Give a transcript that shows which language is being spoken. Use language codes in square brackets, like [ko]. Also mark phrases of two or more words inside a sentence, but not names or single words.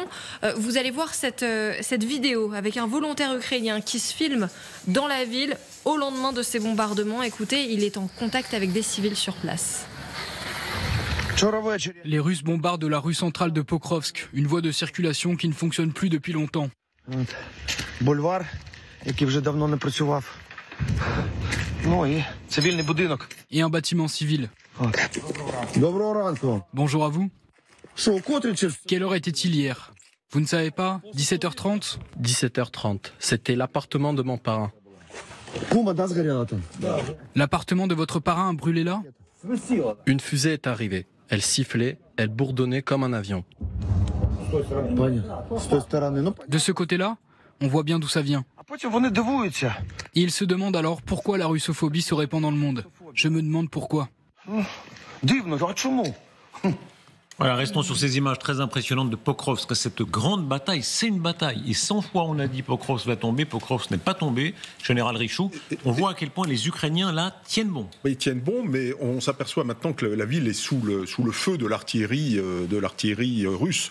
[fr] Vous allez voir cette vidéo avec un volontaire ukrainien qui se filme dans la ville au lendemain de ces bombardements. Écoutez, il est en contact avec des civils sur place. Les Russes bombardent la rue centrale de Pokrovsk, une voie de circulation qui ne fonctionne plus depuis longtemps. Boulevard, qui [uk] вже давно не працював. Ну і цивільний будинок. [fr] Et un bâtiment civil. [uk] Доброго ранку. [fr] Bonjour à vous. [uk] Що, котрий чи... [fr] Quelle heure était-il hier? Vous ne savez pas? 17h30? 17h30. C'était l'appartement de mon parrain. [uk] Кума, да, згоріла там? [fr] L'appartement de votre parrain a brûlé là? Une fusée est arrivée. Elle sifflait, elle bourdonnait comme un avion. [uk] З тої сторони. Ну, [fr] De ce côté-là, on voit bien d'où ça vient. [uk] а потім вони дивуються. [fr] Et il se demande alors pourquoi la russophobie se répand dans le monde. Je me demande pourquoi. [uk] Дивно, а чому? [fr] Voilà, restons sur ces images très impressionnantes de Pokrovsk. Cette grande bataille, c'est une bataille. Et 100 fois on a dit Pokrovsk va tomber, Pokrovsk n'est pas tombé. Général Richoux, on voit à quel point les Ukrainiens là tiennent bon. Ils tiennent bon, mais on s'aperçoit maintenant que la ville est sous le feu de l'artillerie russe.